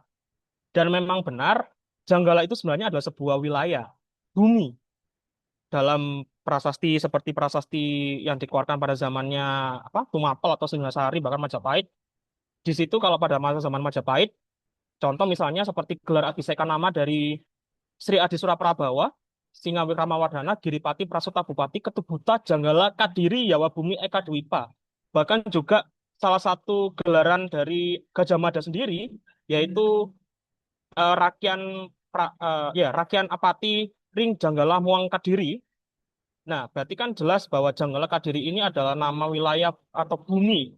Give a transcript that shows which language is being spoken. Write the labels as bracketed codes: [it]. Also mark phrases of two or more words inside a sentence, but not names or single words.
[id] Dan memang benar, Janggala itu sebenarnya adalah sebuah wilayah bumi dalam prasasti seperti prasasti yang dikeluarkan pada zamannya Tumapel atau Singasari bahkan Majapahit. Di situ kalau pada masa zaman Majapahit, contoh misalnya seperti gelar Abhiseka nama dari Sri Adi Suraprabawa, Singa Wikramawardhana, Giripati Prasuta Bupati, Ketubuta, Janggala, Kadiri, Yawabumi, Eka Dwipa. Bahkan juga salah satu gelaran dari Gajah Mada sendiri, yaitu Rakian Apati Ring Janggala Muang Kadiri. Nah, berarti kan jelas bahwa Janggala Kadiri ini adalah nama wilayah atau bumi.